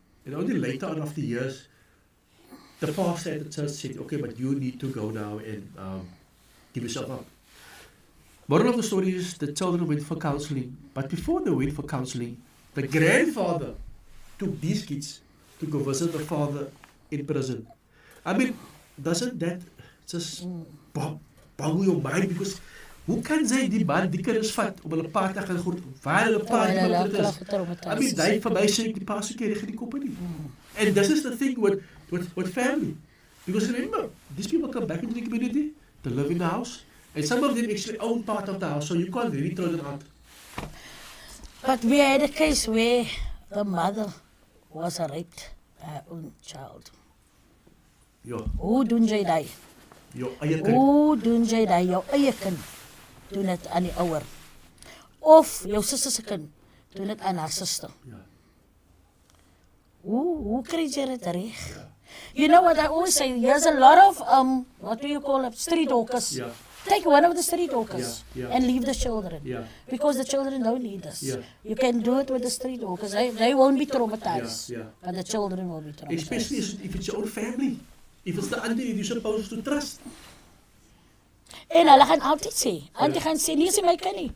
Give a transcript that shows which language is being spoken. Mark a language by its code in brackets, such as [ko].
[en] And only later on, after years, the pastor at the church said, okay, but you need to go now and give yourself up. Moral of the story is the children went for counseling, but before they went for counseling, the grandfather took these kids to go visit the father in prison. I mean, doesn't that just boggle your mind? [af] Because hoe kan sy die man die kinders vat om hulle pa te gaan groet, waar hulle pa die man is? [en] I mean, [af] die vir my sê ek die pa so keer die kop nie. [en] And this is the thing with family. Because remember, these people come back into the community, they live in the house, and some of them actually own part of the house, so you can't really throw them out. But we had a case where the mother was raped by her own child. [af] Ja, Hoe doen jy die? jou eie kind. Hoe doen jy die? Jou eie kind doen dit aan die ouer. Of jou sussie se kind doen dit aan haar suster. Ja. Hoe kry jy dit reg? [en] You know what I always say, there's a lot of, what do you call it, street hawkers. Yeah. Take one of the street hawkers Yeah, yeah. and leave the children. Yeah. Because the children don't need us. Yeah. You can do it with the street hawkers. They won't be traumatized. Yeah, yeah. But the children will be traumatized. Especially if it's your own family. If it's the auntie you're supposed to trust. [af] En hulle gaan altyd sê, auntie gaan sê, nie is my kind nie.